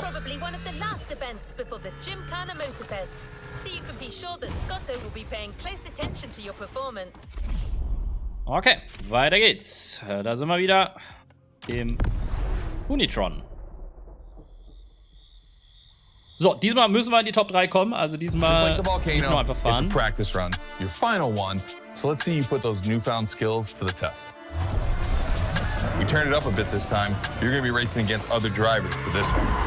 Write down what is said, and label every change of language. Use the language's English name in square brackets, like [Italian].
[English] Probably one of the last events before the Gymkhana Motorfest, so you can be sure that Scotto will be paying close attention to your performance. [German] Okay, weiter geht's. Da sind wir wieder im Unitron. So, diesmal müssen wir in die Top 3 kommen, also diesmal müssen wir einfach fahren. [English] It's a practice run, your final one. So let's see you put those newfound skills to the test. We turned it up a bit this time. You're going to be racing against other drivers for this one.